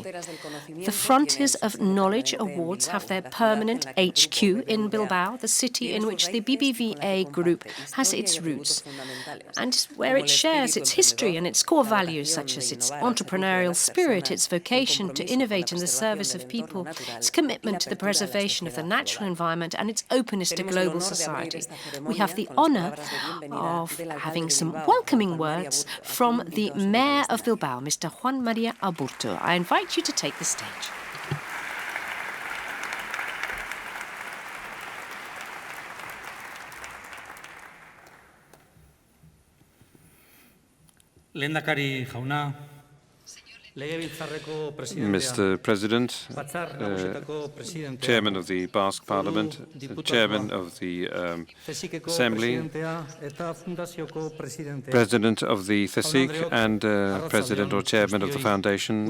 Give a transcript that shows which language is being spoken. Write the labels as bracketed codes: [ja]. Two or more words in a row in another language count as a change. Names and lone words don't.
[en] The Frontiers of Knowledge Awards have their permanent HQ in Bilbao, the city in which the BBVA Group has its roots, and where it shares its history and its core values, such as its entrepreneurial spirit, its vocation to innovate in the service of people, its commitment to the preservation of the natural environment, and its openness to global society. We have the honour of having some welcoming words from the Mayor of Bilbao, Mr. Juan María Aburto. I invite you to take the stage. [eu] Lehendakari jauna, [en] Mr. President, Chairman of the Basque Parliament, Chairman of the Assembly, President of the CSIC, and President or Chairman of the Foundation.